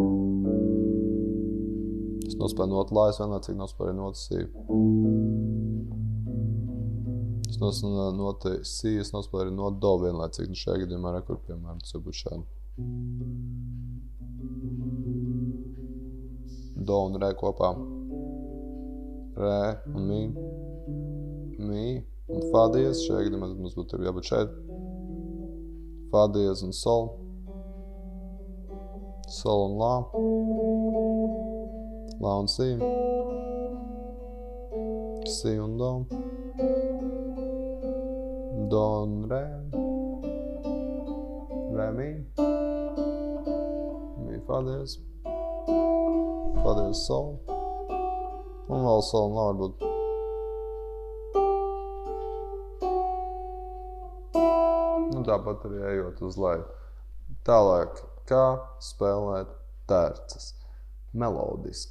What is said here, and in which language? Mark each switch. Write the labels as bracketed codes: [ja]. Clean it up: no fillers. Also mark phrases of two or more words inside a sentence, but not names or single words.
[lv] Es nospēlēju notu lā, es vienlaicīgi nospēlēju notu si. Es nospēlēju notu si, es nospēlēju notu do vienlaicīgi. Nu, šajā gadījumā rekord, piemēram, tas jau būtu šādi. Do un re kopā. Re un mi. Mi. Un fa diez, šajā gadījumā mums būtu jābūt šeit. Fa diez un sol. Sol un lā. Lā un si. Si un do. Do un re. Re mi. Mi fa diez. Fa diez sol. Un vēl sol un lā varbūt. Tāpat arī ejot uz leju. Tālāk, kā spēlēt tērces. Melodiski.